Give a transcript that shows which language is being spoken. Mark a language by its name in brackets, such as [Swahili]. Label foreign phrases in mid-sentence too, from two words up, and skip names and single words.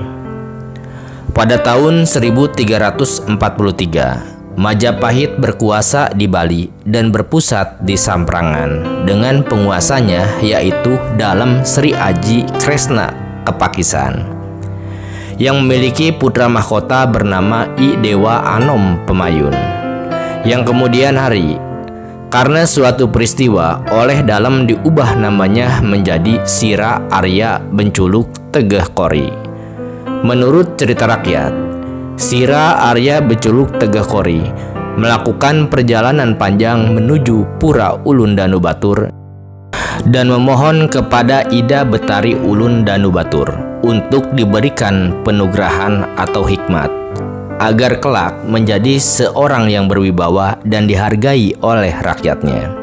[Indonesian] Pada tahun 1343, Majapahit berkuasa di Bali dan berpusat di Samprangan dengan penguasanya yaitu Dalem Sri Aji Kresna Kepakisan yang memiliki putra mahkota bernama I Dewa Anom Pemayun yang kemudian hari karena suatu peristiwa oleh Dalem diubah namanya menjadi Sira Arya Benculuk Tegeh Kori. Menurut cerita rakyat, Sira Arya Benculuk Tegeh Kori melakukan perjalanan panjang menuju Pura Ulun Danubatur dan memohon kepada Ida Betari Ulun Danubatur untuk diberikan penugrahan atau hikmat agar kelak menjadi seorang yang berwibawa dan dihargai oleh rakyatnya.